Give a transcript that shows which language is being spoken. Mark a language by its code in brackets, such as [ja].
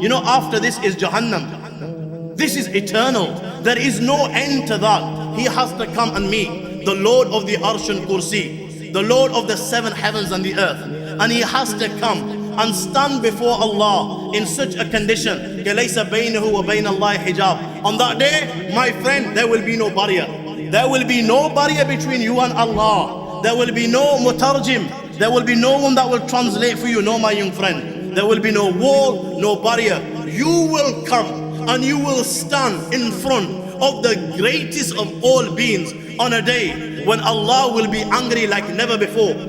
[en] You know, after this is Jahannam. This is eternal. There is no end to that. He has to come and meet the Lord of the Arsh and Kursi, the Lord of the seven heavens and the earth. And he has to come and stand before Allah in such a condition. [ar] لَيْسَ بَيْنَهُ وَبَيْنَ اللَّهِ hijab. [en] On that day, my friend, there will be no barrier. There will be no barrier between you and Allah. There will be no mutarjim. There will be no one that will translate for you. No, my young friend. There will be no wall, no barrier. You will come and you will stand in front of the greatest of all beings on a day when Allah will be angry like never before.